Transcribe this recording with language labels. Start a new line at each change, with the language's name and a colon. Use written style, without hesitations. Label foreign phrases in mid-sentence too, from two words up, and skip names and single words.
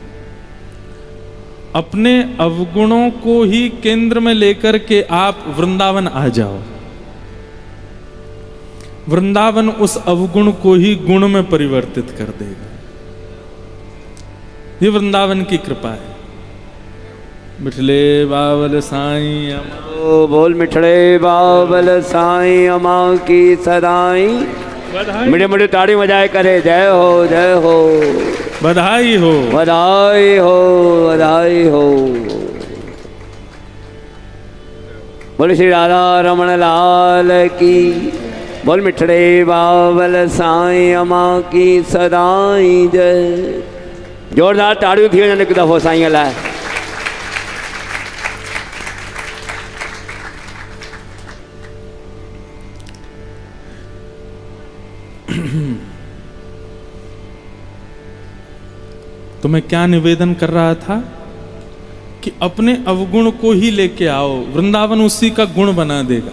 Hindi: अपने अवगुणों को ही केंद्र में लेकर के आप वृंदावन आ जाओ। वृंदावन उस अवगुण को ही गुण में परिवर्तित कर देगा। ये वृंदावन की कृपा है।
Sindhi: मिठले बावल साईं ओ बोल मिठड़े बावल साईं अमा की सदाई। मिठे मिठे ताड़ी बजाए करे जय हो जय हो,
Hindi: बधाई हो बधाई हो बधाई हो। बोल श्री राधा रमन लाल की,
Sindhi: बोल मिठड़े बावल साईं अमा की सदाई जय। जोरदार ताड़ियों थी वञनि हिकु दफ़ो साईं लाइ।
Hindi: तो मैं क्या निवेदन कर रहा था कि अपने अवगुण को ही लेके आओ, वृंदावन उसी का गुण बना देगा।